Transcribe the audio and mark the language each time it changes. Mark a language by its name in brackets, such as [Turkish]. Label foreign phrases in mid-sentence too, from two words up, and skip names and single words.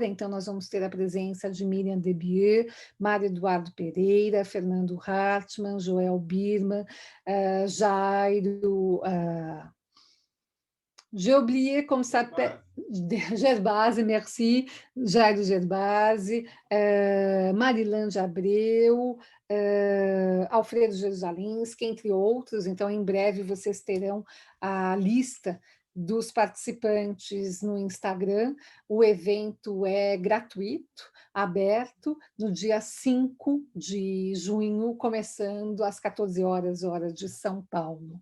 [Portuguese] Então, nós vamos ter a presença de Miriam Debieux, Mário Eduardo Pereira, Fernando Hartmann, Joel Birman, Jairo... [French] J'ai oublié como s'appelle. Gerbasi, merci. [Portuguese] Jairo Gerbasi, Marilândia Abreu, Alfredo Jerusalinski, entre outros. Então, em breve, vocês terão a lista dos participantes no Instagram. O evento é gratuito, aberto, no dia 5 de junho, começando às 14 horas, hora de São Paulo.